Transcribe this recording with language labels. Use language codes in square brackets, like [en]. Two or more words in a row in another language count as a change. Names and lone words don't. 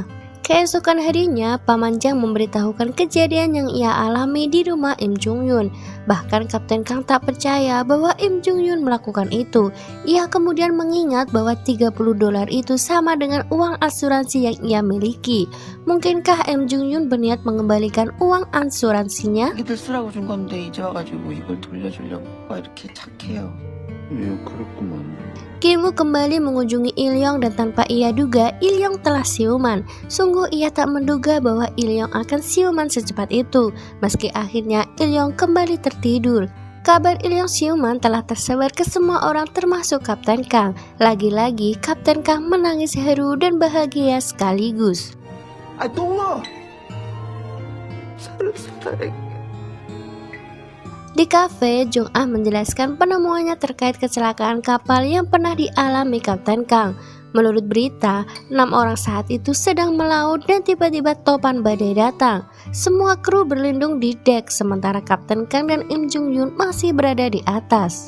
[id] Keesokan harinya, Paman Jang memberitahukan kejadian yang ia alami di rumah Im Jong Yun. Bahkan Kapten Kang tak percaya bahwa Im Jong Yun melakukan itu. Ia kemudian mengingat bahwa $30 itu sama dengan uang asuransi yang ia miliki. Mungkinkah Im Jong Yun berniat mengembalikan uang asuransinya? [ko] 자기들 쓰라고 준 건데 이제 와가지고 이걸 돌려주려고 왜 이렇게 착해요? 예, 그랬구만. [id] Kim Wook kembali mengunjungi Il-yong dan tanpa ia duga, Il-yong telah siuman. Sungguh ia tak menduga bahwa Il-yong akan siuman secepat itu. Meski akhirnya Il-yong kembali tertidur. Kabar Il-yong siuman telah tersebar ke semua orang termasuk Kapten Kang. Lagi-lagi Kapten Kang menangis haru dan bahagia sekaligus. [ko] 아, 똥아! 살아있어. [id] Di kafe, Jong Ah menjelaskan penemuannya terkait kecelakaan kapal yang pernah dialami Kapten Kang. Menurut berita, 6 orang saat itu sedang melaut dan tiba-tiba topan badai datang. Semua kru berlindung di dek sementara Kapten Kang dan Im Jong Yun masih berada di atas.